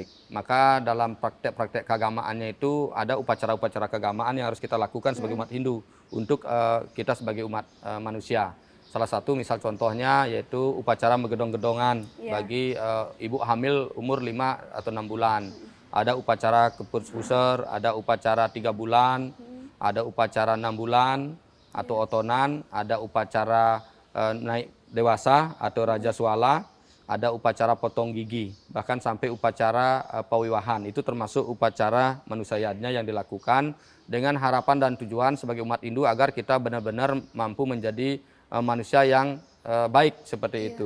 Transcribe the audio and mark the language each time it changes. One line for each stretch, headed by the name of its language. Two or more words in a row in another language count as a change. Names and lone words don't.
Indonesian: Maka dalam praktek-praktek keagamaannya itu ada upacara-upacara keagamaan yang harus kita lakukan sebagai umat Hindu untuk kita sebagai umat manusia. Salah satu misal contohnya yaitu upacara menggedong-gedongan bagi ibu hamil umur 5 atau 6 bulan. Ada upacara kepus-puser, ada upacara 3 bulan, ada upacara 6 bulan atau otonan, ada upacara naik dewasa atau raja swala, ada upacara potong gigi, bahkan sampai upacara pawiwahan. Itu termasuk upacara manusayatnya yang dilakukan dengan harapan dan tujuan sebagai umat Hindu agar kita benar-benar mampu menjadi manusia yang baik seperti itu.